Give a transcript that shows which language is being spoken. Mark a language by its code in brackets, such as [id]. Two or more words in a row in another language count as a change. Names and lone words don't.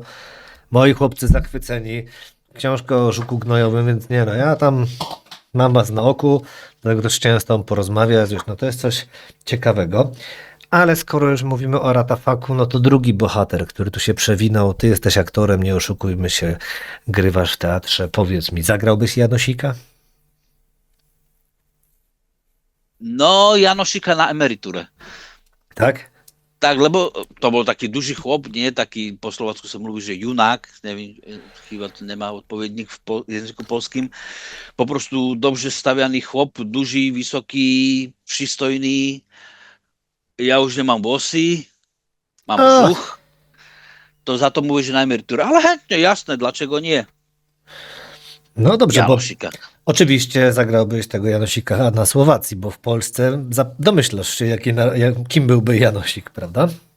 [pl] Moi chłopcy zachwyceni. Książka o żuku gnojowym, więc nie no, ja tam mam was na oku, dlatego też chciałem z tobą porozmawiać, już no to jest coś ciekawego. Ale skoro już mówimy o Ratafaku, no to drugi bohater, który tu się przewinął, ty jesteś aktorem, nie oszukujmy się, grywasz w teatrze, powiedz mi, zagrałbyś Janosika? No, Janosika na emeryturę. Tak? [sk] Tak, lebo to bol taký duży chłop, nie? Taký po Slovacku sa mluví, že junák, neviem, [pl] chyba to [sk] nemá odpovedník v jazyku polským. [pl] Po prostu dobrze stawiany chłop, duży, wysoki, przystojny. Ja [sk] už nemám [pl] włosy, mam brzuch. To za to mówię, że na emeryturę. Ale chętnie, jasne, dlaczego nie? No dobrze, bo Janosika. oczywiście zagrałbyś tego Janosika na Słowacji, bo w Polsce domyślasz się, kim byłby Janosik, prawda?